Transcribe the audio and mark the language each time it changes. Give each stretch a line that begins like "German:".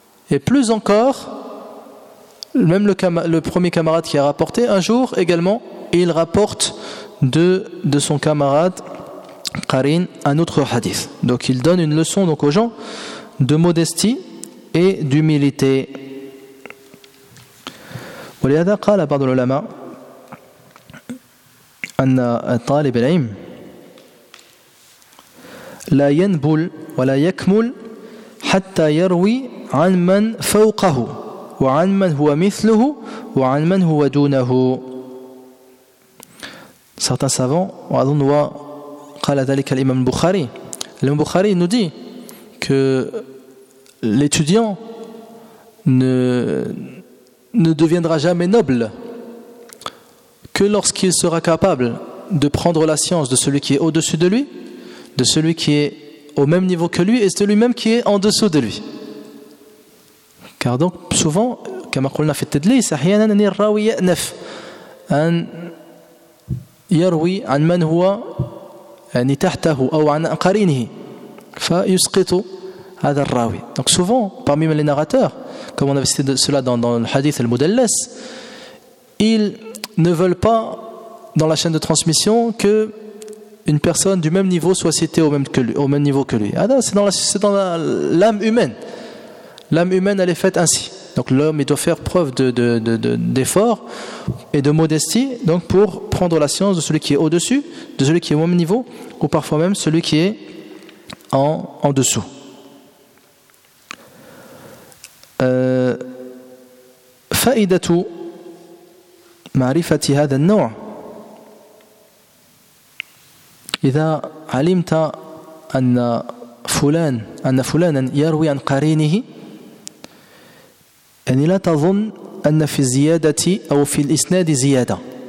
French: Et plus encore, même le premier camarade qui a rapporté, un jour également, il rapporte de son camarade qarin un autre hadith. Donc il donne une leçon donc aux gens de modestie et d'humilité.
Arabic: ولهذا قال بعض العلماء أن طالب العلم لا ينبل ولا يكمل حتى يروي عن من فوقه وعن من هو مثله وعن من هو دونه.
French: Certains savants, on voit,
Arabic: قال ذلك الإمام البخاري.
French: L'imam Bukhari nous dit que l'étudiant ne deviendra jamais noble que lorsqu'il sera capable de prendre la science de celui qui est au-dessus de lui, de celui qui est au même niveau que lui et de lui-même qui est en dessous de lui. Car donc souvent
Arabic: كما قلنا في التدليس احيانا ان الراوي يأنف ان يروي عن من هو يعني تحته او عن قرينه فيسقط هذا الراوي.
French: Donc souvent parmi les narrateurs, comme on avait cité cela dans le hadith al-Mudallas, ils ne veulent pas dans la chaîne de transmission que une personne du même niveau soit citée au même niveau que lui. C'est dans l'âme humaine. L'âme humaine, elle est faite ainsi. Donc l'homme, il doit faire preuve d'effort et de modestie donc pour prendre la science de celui qui est au-dessus, de celui qui est au même niveau, ou parfois même celui qui est en dessous.
Arabic: فائدة معرفة هذا النوع إذا علمت أن فلان يروي عن قرينه أن لا تظن أن في الزيادة أو في الإسناد زيادة.